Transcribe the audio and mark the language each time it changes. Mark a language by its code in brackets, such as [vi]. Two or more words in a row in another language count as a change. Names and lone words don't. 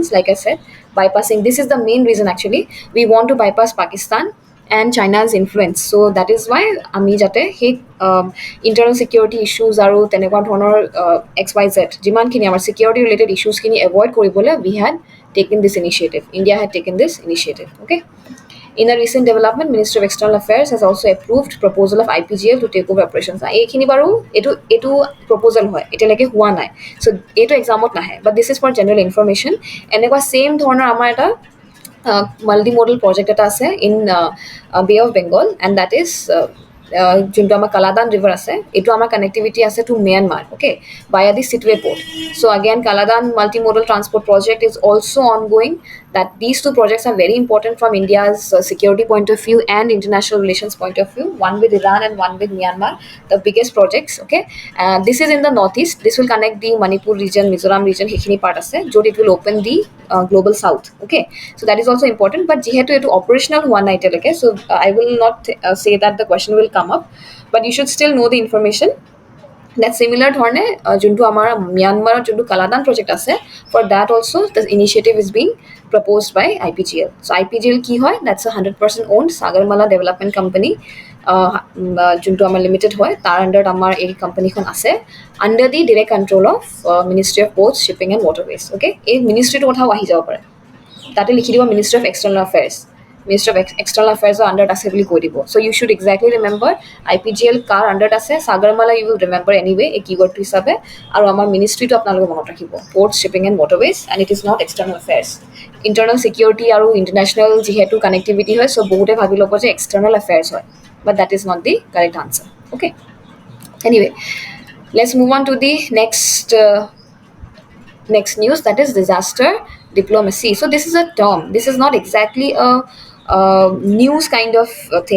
[en] Like I said, bypassing this is the main reason actually we want to bypass Pakistan and China's influence. So that is why [as] আমি যাতে সেই ইণ্টাৰনেল ছিকিউৰিটি ইছ্যুজ আৰু তেনেকুৱা ধৰণৰ XYZ যিমানখিনি আমাৰ [en] security related [as] ইছ্যুজখিনি এভইড কৰিবলৈ [en] we had taken this initiative. India had taken this initiative. Okay. In a recent development, Ministry of External Affairs has also approved proposal of IPGL to take over operations. [as] এইখিনি বাৰু এইটো proposal হয় এতিয়ালৈকে হোৱা নাই. So এইটো এক্সামত নাহে, [en] but this is for general information. [as] এনেকুৱা same ধৰণৰ আমাৰ এটা [en] multimodal project [as] এটা আছে [en] in Bay of Bengal, and that is [as] যোনটো আমাৰ কালাদান ৰিভাৰ আছে এইটো আমাৰ কানেক্টিভিটি আছে [en] to Myanmar okay via the Sitwe port. So again Kaladan multimodal transport project is also ongoing. That these two projects are very important from India's security point of view and international relations point of view, one with Iran and one with Myanmar, the biggest projects. Okay, this is in the northeast. This will connect the Manipur region, Mizoram region, Hikhini part [as] আছে যত [en] it will open the global south. Okay, so that is also important, but [as] যিহেতু এইটো [en] operational one night okay, so I will not say that the question will come up, but you should still know the information. That similar [as] ধৰণে যোনটো আমাৰ ম্যানমাৰৰ যোনটো কালাদান প্ৰজেক্ট আছে [en] for that also the initiative is being proposed by IPGL. [as] So IPGL কি হয়, [en] that's a 100% owned Sagarmala Development Company [as] যোনটো আমাৰ লিমিটেড হয় তাৰ আণ্ডাৰত আমাৰ এই কোম্পানীখন আছে [en] under the direct control of Ministry of Ports, Shipping and Waterways. [as] Okay, এই মিনিষ্ট্ৰীটোৰ কথাও আহি যাব পাৰে, তাতে লিখি দিব Ministry of External Affairs. Ministry of External Affairs under আছে বুলি কৈ দিব. [en] So you should exactly remember IPGL [as] কাৰ under আছে, [en] Sagarmala you will remember anyway [as] এই keywordটো হিচাপে, আৰু আমাৰ মিনিষ্ট্ৰীটো আপোনালোকে মনত ৰাখিব [en] Ports, Shipping and Waterways, and it is not External Affairs. Internal security [as] আৰু international যিহেতু connectivity হয়, so বহুতে ভাবি ল'ব যে External Affairs হয়, [en] but that is not the correct answer. Okay, anyway, let's move on to the next news, that is disaster diplomacy. So this is a term, this is not exactly a news kind of thing.